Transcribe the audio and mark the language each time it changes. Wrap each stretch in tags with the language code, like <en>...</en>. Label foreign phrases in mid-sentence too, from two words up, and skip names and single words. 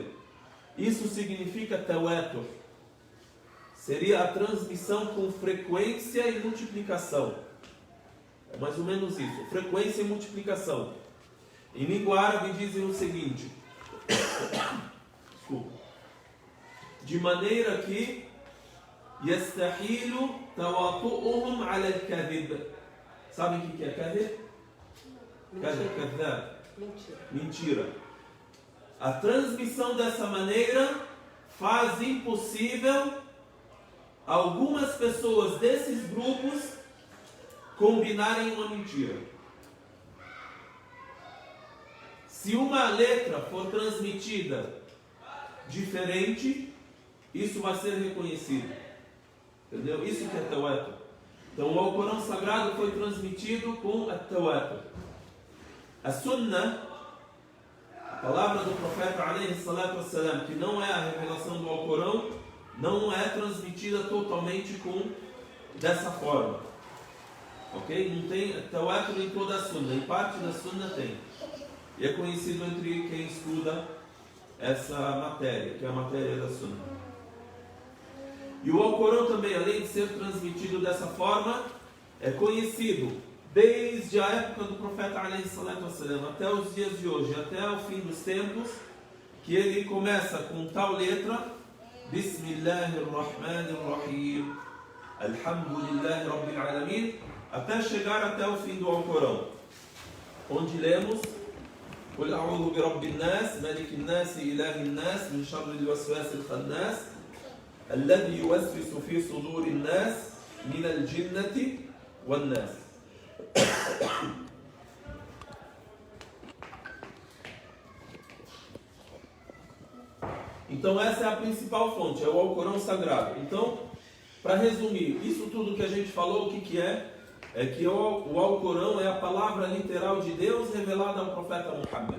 <pt>Isso significa tawatur. Seria a transmissão com frequência e multiplicação. É mais ou menos isso, frequência e multiplicação. Em língua árabe dizem o seguinte, desculpa, de maneira que</pt> <ar>يستحيل تواطؤهم على الكذب.</ar> <pt>Sabem o que é kadhib? Mentira. A transmissão dessa maneira faz impossível algumas pessoas desses grupos combinarem uma mentira. Se uma letra for transmitida diferente, isso vai ser reconhecido. Entendeu? Isso que é tawatur. Então o Alcorão Sagrado foi transmitido com a tawatur. A Sunnah, a palavra do profeta</pt> <ar>عليه الصلاة والسلام,</ar> <pt>que não é a revelação do Alcorão, não é transmitida totalmente dessa forma. Ok? Não tem tawatur em toda a Sunnah, em parte da Sunnah tem. E é conhecido entre quem estuda essa matéria, que é a matéria da Sunnah. E o Alcorão também, além de ser transmitido dessa forma, é conhecido desde a época do profeta</pt> <ar>عليه الصلاة والسلام</ar> <pt>até os dias de hoje, até o fim dos tempos, que ele começa com tal letra:</pt> <ar>بسم الله الرحمن الرحيم، الحمد لله رب العالمين,</ar> <pt>até chegar até o fim do Alcorão, onde lemos</pt> <ar>قل أعوذ برب الناس ملك الناس إله الناس من شر الوسواس الخناس الذي يوسوس في صدور الناس من الجنة والناس.</ar> <pt>Então essa é a principal fonte, é o Alcorão Sagrado. Então, para resumir, isso tudo que a gente falou, o que é? É que o Alcorão é a palavra literal de Deus revelada ao profeta Muhammad.</pt>